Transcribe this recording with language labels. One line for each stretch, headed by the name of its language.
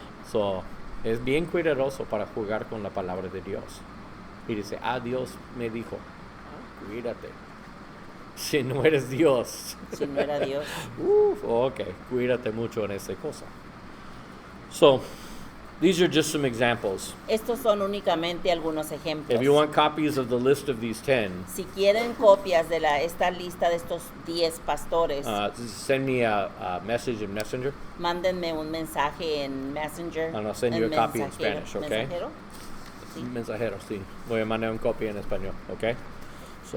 Spanish: So, es bien cuidadoso para jugar con la palabra de Dios. Y dice, Dios me dijo, cuídate. Si no eres Dios. Si no era Dios. Ok, cuídate mucho en esa cosa.
English: So, these are just some examples.
Spanish: Estos son únicamente algunos ejemplos.
English: If you want copies of the list of these 10,
Spanish: Si quieren copias de esta lista de estos 10 pastores,
English: send me a message in Messenger.
Spanish: mándenme un mensaje en Messenger.
English: And I'll send you
Spanish: en
English: a copy in
Spanish: mensajero.
English: Spanish, okay?
Spanish: ¿Mensajero? Sí. Mensajero, sí. Voy a mandar una copia en español, okay?
English: So,